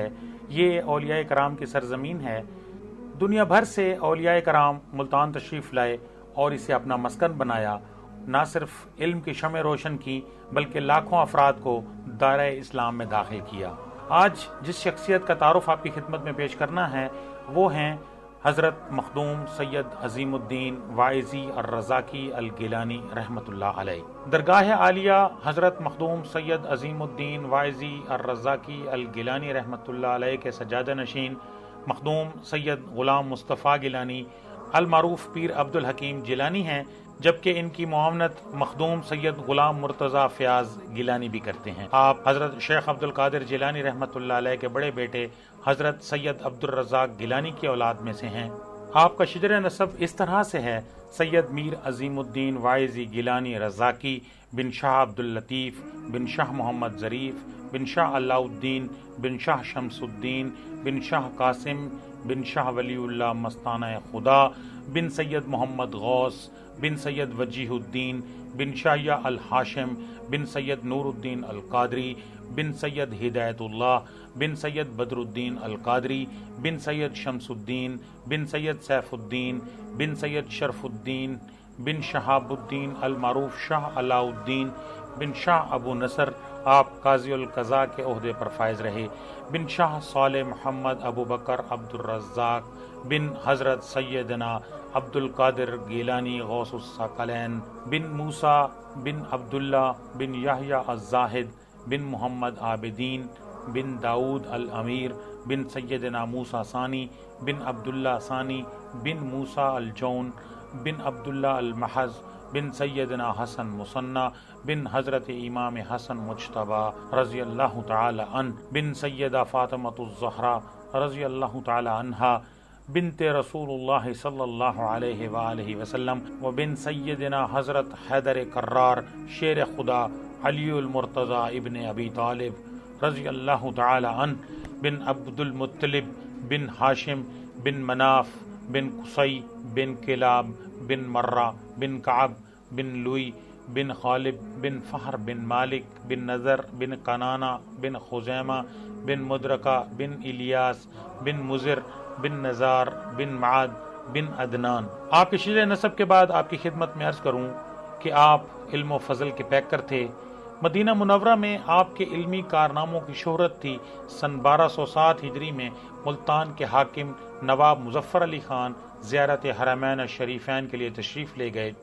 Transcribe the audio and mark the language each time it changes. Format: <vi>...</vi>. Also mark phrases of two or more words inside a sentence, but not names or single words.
<ur>یہ اولیا کرام کی سرزمین ہے۔ دنیا بھر سے اولیا کرام ملتان تشریف لائے اور اسے اپنا مسکن بنایا. نہ صرف علم کی شمع روشن کی بلکہ لاکھوں افراد کو دائرے اسلام میں داخل کیا. آج جس شخصیت کا تعارف آپ کی خدمت میں پیش کرنا ہے وہ ہیں حضرت مخدوم سید عظیم الدین واعظی الرزاقی ال گیلانی رحمۃ اللہ علیہ. درگاہ عالیہ حضرت مخدوم سید عظیم الدین واعظی الرزاقی ال گیلانی رحمۃ اللہ علیہ کے سجادہ نشین مخدوم سید غلام مصطفیٰ گیلانی المعروف پیر عبدالحکیم جیلانی ہیں، جبکہ ان کی معاونت مخدوم سید غلام مرتضیٰ فیاض گیلانی بھی کرتے ہیں. آپ حضرت شیخ عبدالقادر جیلانی رحمۃ اللہ علیہ کے بڑے بیٹے حضرت سید عبدالرزاق گیلانی کی اولاد میں سے ہیں. آپ کا شجرہ نسب اس طرح سے ہے: سید میر عظیم الدین واعظی گیلانی رزاقی بن شاہ عبداللطیف بن شاہ محمد ظریف بن شاہ علاؤالدین بن شاہ شمس الدین بن شاہ قاسم بن شاہ ولی اللہ مستانہ خدا بن سید محمد غوث بن سید وجیہ الدین بن شاہیہ الہاشم بن سید نورالدین القادری بن سید ہدایت اللہ بن سید بدرالدین القادری بن سید شمس الدین بن سید سیف الدین بن سید شرف الدین بن شہاب الدین المعروف شاہ علاؤالدین بن شاہ ابو نصر آپ قاضی القضاۃ کے عہدے پر فائز رہے، بن شاہ صالح محمد ابوبکر عبد الرزاق بن حضرت سیدنا عبدالقادر گیلانی غوث الثقلین بن موسیٰ بن عبداللہ بن یحییٰ الزاہد بن محمد عابدین بن داؤد الامیر بن سیدنا موسیٰ ثانی بن عبداللہ ثانی بن موسیٰ الجون بن عبداللہ المحض بن سیدنا حسن مثنیٰ بن حضرت امام حسن مجتبیٰ رضی اللہ تعالیٰ عنہ بن سیدہ فاطمۃ الزہرا رضی اللہ تعالیٰ عنہا بنت رسول اللہ صلی اللہ علیہ وآلہ وسلم و بن سیدنا حضرت حیدر کرار شیر خدا علی المرتضیٰ ابن ابی طالب رضی اللہ تعالیٰ عنہ بن عبدالمطلب بن ہاشم بن مناف بن قصی بن کلاب بن مرہ بن کعب بن لؤی بن غالب بن فہر بن مالک بن نضر بن کنانہ بن خزیمہ بن مدرکہ بن الیاس بن مضر بن نزار بن معد بن عدنان. آپ کے شجرہ نسب کے بعد آپ کی خدمت میں عرض کروں کہ آپ علم و فضل کے پیکر تھے. مدینہ منورہ میں آپ کے علمی کارناموں کی شہرت تھی. سن 1207 ہجری میں ملتان کے حاکم نواب مظفر علی خان زیارت حرمین شریفین کے لیے تشریف لے گئے.</ur>